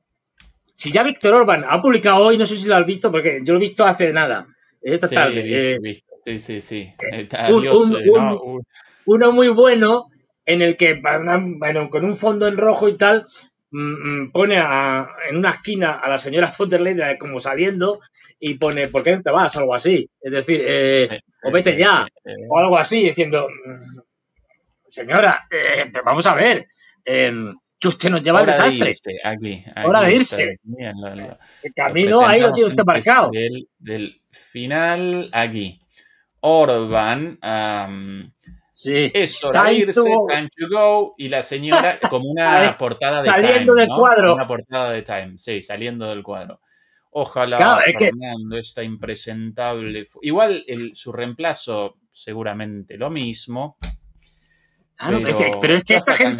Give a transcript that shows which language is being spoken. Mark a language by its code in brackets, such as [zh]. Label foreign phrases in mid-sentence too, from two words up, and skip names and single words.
[es] Si ya Víctor Orbán ha publicado hoy, no sé si lo has visto, porque yo lo he visto hace nada, esta tarde. Sí. Uno muy bueno, en el que, bueno, con un fondo en rojo y tal, pone en una esquina a la señora von der Leyen como saliendo y pone, ¿por qué no te vas? Algo así. Es decir, o vete ya, o algo así, diciendo, señora, vamos a ver, que usted nos lleva al desastre. Aquí, hora de irse. El camino ahí lo tiene usted marcado. Del final, aquí. Orbán, sí. Es hora de irse, [en] time to go, [es] y la señora como una portada de saliendo Time, del ¿no? cuadro. Una portada de Time, sí, saliendo del cuadro. Ojalá, claro, Fernando, está impresentable. Igual su reemplazo, seguramente lo mismo. Claro, pero es que esta gente...